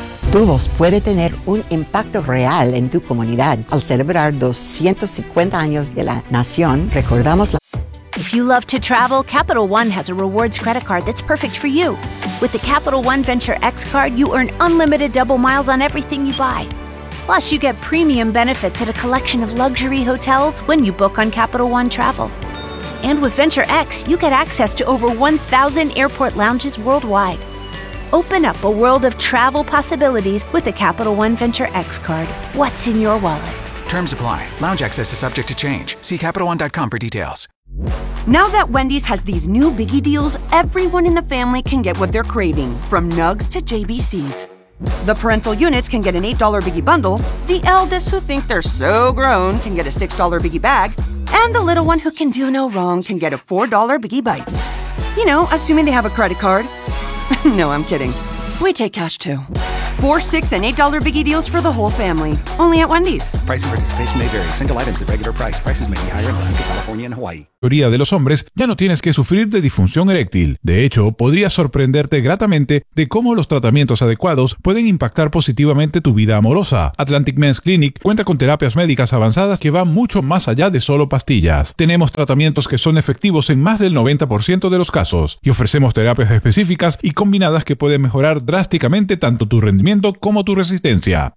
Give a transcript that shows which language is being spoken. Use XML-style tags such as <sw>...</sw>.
<es>Todos puede tener un impacto real en tu comunidad. Al celebrar 250 años de la nación, recordamos la...</es> <en>If you love to travel, Capital One has a rewards credit card that's perfect for you. With the Capital One Venture X card, you earn unlimited double miles on everything you buy. Plus, you get premium benefits at a collection of luxury hotels when you book on Capital One Travel. And with Venture X, you get access to over 1,000 airport lounges worldwide. Open up a world of travel possibilities with the Capital One Venture X card. What's in your wallet? Terms apply. Lounge access is subject to change. See CapitalOne.com for details. Now that Wendy's has these new biggie deals, everyone in the family can get what they're craving, from Nugs to JBCs. The parental units can get an $8 biggie bundle, the eldest who think they're so grown can get a $6 biggie bag, and the little one who can do no wrong can get a $4 biggie bites. You know, assuming they have a credit card. No, I'm kidding. We take cash too. $4, $6, and $8 biggie deals for the whole family. Only at Wendy's. Price and participation may vary. Single items at regular price. Prices may be higher in Alaska, California, and Hawaii.</en> <es>La mayoría de los hombres ya no tienes que sufrir de disfunción eréctil. De hecho, podrías sorprenderte gratamente de cómo los tratamientos adecuados pueden impactar positivamente tu vida amorosa. Atlantic Men's Clinic cuenta con terapias médicas avanzadas que van mucho más allá de solo pastillas. Tenemos tratamientos que son efectivos en más del 90% de los casos y ofrecemos terapias específicas y combinadas que pueden mejorar drásticamente tanto tu rendimiento como tu resistencia.</es>